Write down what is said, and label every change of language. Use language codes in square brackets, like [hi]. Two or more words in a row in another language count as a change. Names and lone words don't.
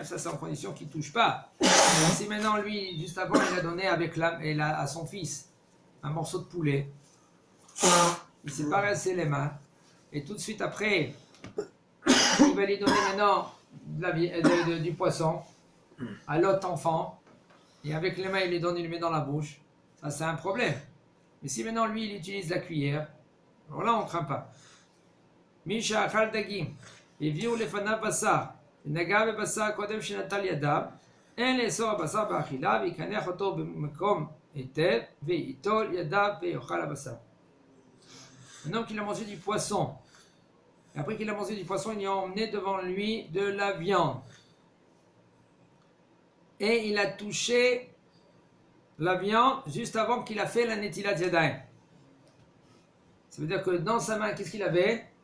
[fr] Ça, c'est en condition qu'il ne touche pas. Si maintenant, lui, juste avant, il a donné à son fils un morceau de poulet, il ne s'est pas rincé les mains, et tout de suite après, il va lui donner maintenant du poisson à l'autre enfant. Et avec les mains, il les donne, il les met dans la bouche. Ça, c'est un problème. Mais si maintenant, lui, il utilise la cuillère, alors là, on ne craint pas. [he] מי שאכל דגים, הביאו לפניו בשר, ונגע בבשר קודם שנטל ידיו, אין לאסור הבשר באכילה, ויקנח אותו במקום היטב, וייטול ידיו ויאכל הבשר. [fr] Un homme qui a mangé du poisson, et après qu'il a mangé du poisson, il a emmené devant lui de la viande. Et il a touché la viande juste avant qu'il a fait la [he] נטילת ידיים. [fr] Ça veut dire que dans sa main, qu'est-ce qu'il avait?